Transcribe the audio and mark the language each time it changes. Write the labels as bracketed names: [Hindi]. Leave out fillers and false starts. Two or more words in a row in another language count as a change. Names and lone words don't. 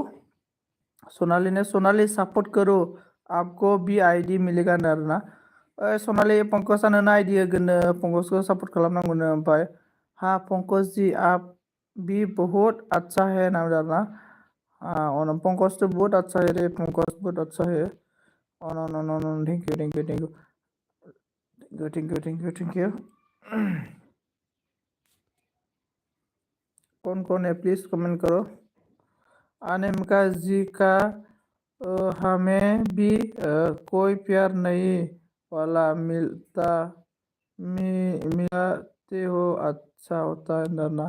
[Hindi] सोनाली ने, सोनाली सपोर्ट करो, आपको भी आईडी मिलेगा ना। [Bodo] सोनाली पंकज आनो आईडी होगोन, पंकज को सपोर्ट खालामनांगौनो। [Hindi] ओमफ्राय हाँ पंकज जी आप भी बहुत अच्छा है ना ना। हाँ और पंकज तो बहुत अच्छा है रे, पंकज बहुत अच्छा है। [English] Oh no no no no, thank you thank you thank you thank you thank you thank you। [Hindi] कौन है प्लीज कमेंट करो। अनिमिका जी का हमें भी कोई प्यार नहीं वाला मिलता मिलाते हो अच्छा होता है ना।